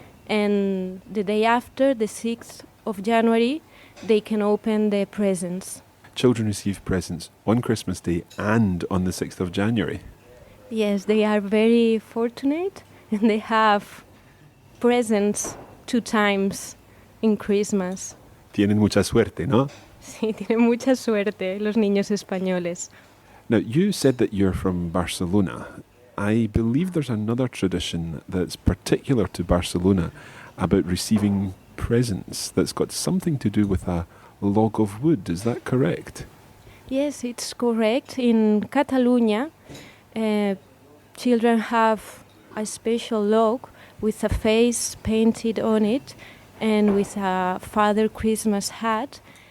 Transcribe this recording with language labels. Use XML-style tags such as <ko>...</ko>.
<en>And the day after, the 6th of January, they can open the presents. Children receive presents on Christmas Day and on the 6th of January. Yes, they are very fortunate, and they have presents 2 times in Christmas.</en> <es>Tienen mucha suerte, ¿no? Sí, tienen mucha suerte los niños españoles.</es> <en>Now, you said that you're from Barcelona. I believe there's another tradition that's particular to Barcelona about receiving presents that's got something to do with a log of wood. Is that correct? Yes, it's correct. In Catalonia, children have a special log with a face painted on it and with a Father Christmas hat.</en>